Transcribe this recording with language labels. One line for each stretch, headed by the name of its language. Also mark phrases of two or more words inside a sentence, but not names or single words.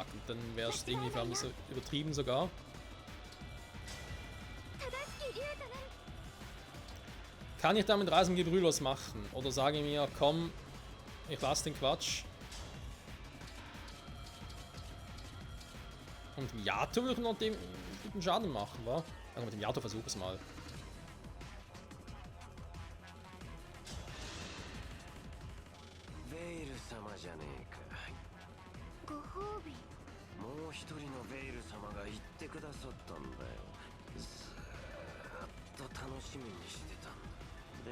German: Und dann wäre es irgendwie für mich so übertrieben sogar. Kann ich damit Reisengebrüll was machen? Oder sage ich mir, komm, ich lasse den Quatsch. Und mit dem Yato würde ich noch dem guten Schaden machen, wa? Also mit dem Yato versuche ich es mal.
Japanese: ベイル様じゃねえか。ご褒美。もう一人のベイル様が言ってくださったんだよ。ずーっと楽しみにしてたんだ。